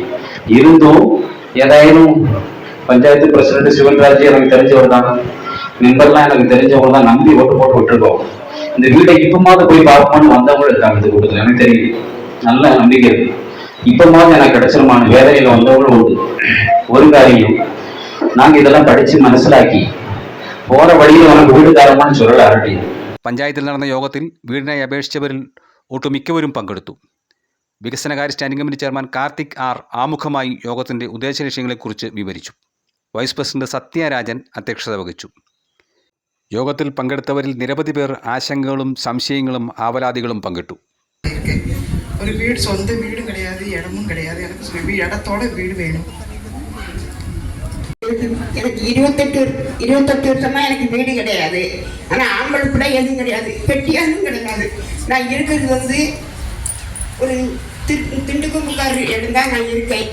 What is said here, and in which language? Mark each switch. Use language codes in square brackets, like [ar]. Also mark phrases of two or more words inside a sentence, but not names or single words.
[ta] இருந்தும் ஏதாயிரம் பஞ்சாயத்து பிரசிடண்ட் சிவன்ராஜ் எனக்கு தெரிஞ்சவர் தான், மெம்பர்லாம் எனக்கு தெரிஞ்சவங்க தான், நம்பி ஓட்டு போட்டு விட்டுருக்கோம். இந்த வீட்டை இப்பமாவது போய் பார்ப்போம்னு வந்தவங்களும் இருக்காங்க. இந்த கூட்டத்தில் எனக்கு தெரியும், நல்ல நம்பிக்கை இருக்கு. இப்பமாவது எனக்கு கிடைச்சிருமான வேதனையில வந்தவங்களும் உண்டு. ஒரு காரியம், நாங்க இதெல்லாம் படிச்சு മനസ്സിലാക്കി போற வழியில் உனக்கு வீடு தரமான்னு சொல்லல. அரட்டி [ml] പഞ്ചായത്തിൽ നടന്ന യോഗത്തിൽ വീടിനായി അപേക്ഷിച്ചവരിൽ ഒട്ടുമിക്കവരും പങ്കെടുത്തു. വികസനകാര്യ സ്റ്റാൻഡിംഗ് കമ്മിറ്റി ചെയർമാൻ കാർത്തിക് ആർ ആമുഖമായി യോഗത്തിന്റെ ഉദ്ദേശ ലക്ഷ്യങ്ങളെക്കുറിച്ച് വിവരിച്ചു. വൈസ് പ്രസിഡന്റ് സത്യരാജൻ അധ്യക്ഷത വഹിച്ചു. യോഗത്തിൽ പങ്കെടുത്തവരിൽ നിരവധി പേർ ആശങ്കകളും സംശയങ്ങളും ആവലാതികളും പങ്കിട്ടു. [ta] ஒரு வீடு, சொந்த வீடும் கிடையாது, இடமும் கிடையாது. எனக்கு இடத்தோட வீடு வேணும். எனக்கு 28 வருஷமா எனக்கு வீடு கிடையாது. ஆனா ஆம்பளை கூட எதுவும் கிடையாது, பெட்டியானும் கிடையாது. நான் இருக்கிறது ஒரு திண்டுக்கல் இடம் தான் நான் இருக்கேன்.